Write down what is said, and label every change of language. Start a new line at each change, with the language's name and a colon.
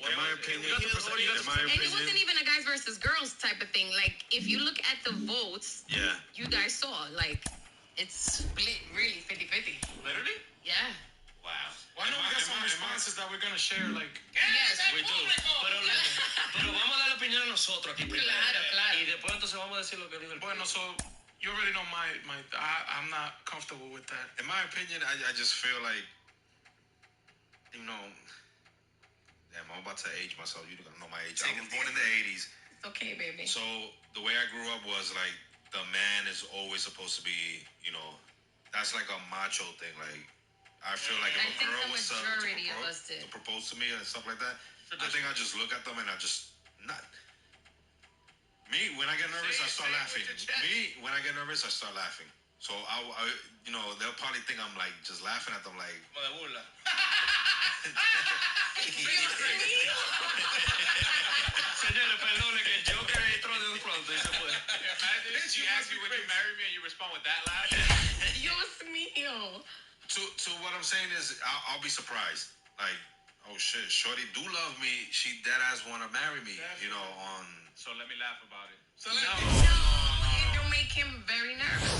English: In my opinion, And it wasn't even a guys versus girls type of thing. Like, if you look at the votes, you guys saw, like, it's split really 50-50. Literally? Yeah. Wow. Why don't we get some responses that we're going to share, like... Yes, we do.
Spanish: Pero vamos a dar la opinión a nosotros aquí primero. Claro. Y después entonces vamos a decir lo que dijo el Bueno, so...
English: You already know I'm not comfortable with that. In my opinion, I just feel like you know, damn, I'm about to age myself. You don't know my age. I was born in the 80s. It's okay, baby. So the way I grew up was like the man is always supposed to be, you know, that's like a macho thing. Like I feel like if a girl was to propose to me and stuff like that, I think I just look at them and I just not. Me, when I get nervous, I start laughing. Me, when I get nervous, I start laughing. So I, you know, they'll probably think I'm like just laughing at them, like.
Spanish: Señores, perdone que yo que entro de un pronto y se fue.
English: Imagine she asks you, would you marry me, and you respond with that laugh.
Spanish: Dios mío.
English: To what I'm saying is, I'll be surprised. Like, oh shit, shorty do love me. She dead ass wanna marry me. You know, on. So let me laugh about it. So it don't make him very nervous.